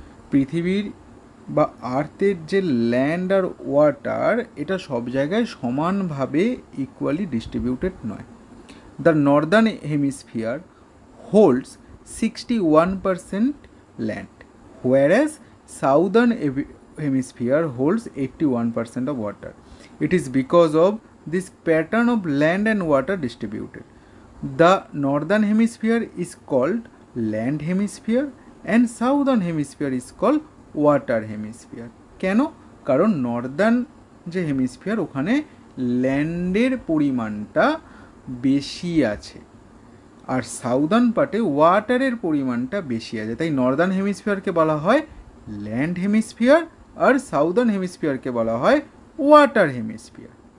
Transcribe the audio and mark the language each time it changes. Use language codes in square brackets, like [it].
[bn] পৃথিবীর বা আর্থের যে ল্যান্ড আর ওয়াটার, এটা সব জায়গায় সমানভাবে ইকুয়ালি ডিস্ট্রিবিউটেড নয়। [en] The northern hemisphere holds 61% land, whereas southern hemisphere holds 81% of water। It is because of this pattern of land and water distributed, the northern hemisphere is called land hemisphere and southern hemisphere is called water hemisphere। [bn] কেন? কারণ Northern যে hemisphere, ওখানে ল্যান্ডের পরিমাণটা বেশি আছে, আর southern পার্টে ওয়াটারের পরিমাণটা বেশি আছে। তাই নর্দার্ন হেমিস্ফিয়ারকে বলা হয় ল্যান্ড হেমিস্ফিয়ার আর সাউদার্ন হেমিস্ফিয়ারকে বলা হয় ওয়াটার হেমিস্ফিয়ার।